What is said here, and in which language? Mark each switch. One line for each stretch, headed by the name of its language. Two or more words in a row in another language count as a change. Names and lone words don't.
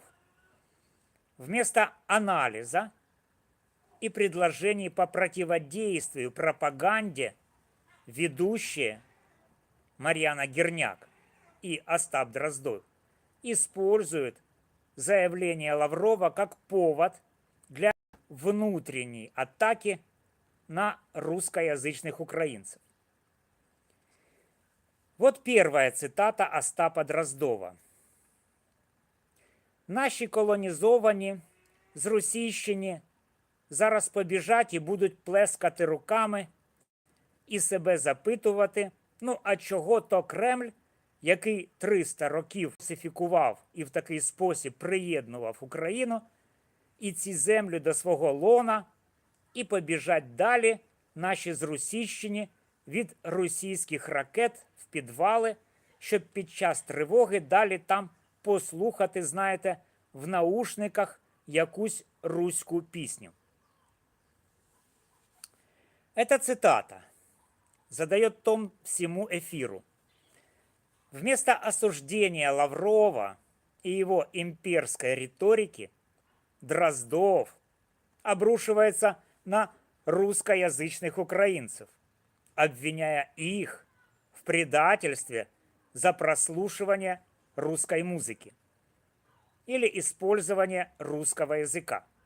Russian: Вместо анализа и предложений по противодействию пропаганде ведущие Марьяна Герняк и Остап Дроздов используют заявление Лаврова как повод для внутренней атаки на русскоязычных украинцев. Вот первая цитата Остапа Дроздова.
Ukrainian: «Наші колонізовані, зрусійщені, зараз побіжать і будуть плескати руками і себе запитувати, ну а чого то Кремль який 300 років русифікував і в такий спосіб приєднував Україну, і ці землі до свого лона, і побіжать далі наші зрусійщені від російських ракет в підвали, щоб під час тривоги далі там послухати, знаєте, в наушниках якусь руську пісню.
Russian: Эта цитата задает тон всему эфиру. Вместо осуждения Лаврова и его имперской риторики Дроздов обрушивается на русскоязычных украинцев, обвиняя их в предательстве за прослушивание русской музыки или использование русского языка.